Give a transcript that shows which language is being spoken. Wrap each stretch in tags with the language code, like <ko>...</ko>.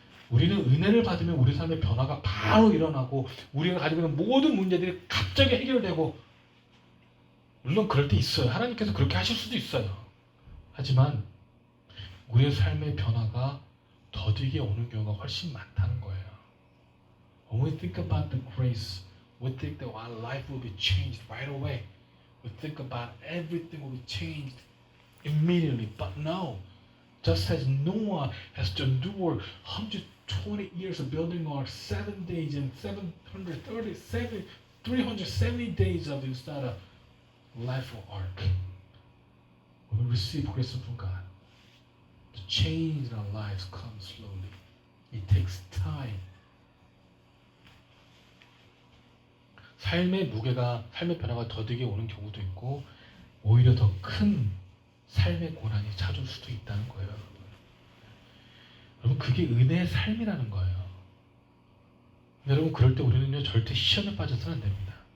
<ko>우리는 은혜를 받으면 우리 삶의 변화가 바로 일어나고 우리가 가지고 있는 모든 문제들이 갑자기 해결되고 물론 그럴 때 있어요. 하나님께서 그렇게 하실 수도 있어요. 하지만 우리의 삶의 변화가 더디게 오는 경우가 훨씬 많다는 거예요.</ko> <en>When we think about the grace, we think that our life will be changed right away. We think about everything will be changed immediately. But no, just as Noah has to endure 120 years of building ark, 7 days and 370 days of inside a life of ark. When we receive grace from God, the change in our lives comes slowly. It takes time.</en> <ko>삶의 무게가, 삶의 변화가 더디게 오는 경우도 있고 오히려 더 큰 삶의 고난이 찾아올 수도 있다는 거예요. 여러분 그게 은혜의 삶이라는 거예요. 여러분 그럴 때 우리는요 절대 시험에 빠져서는 안 됩니다.</ko>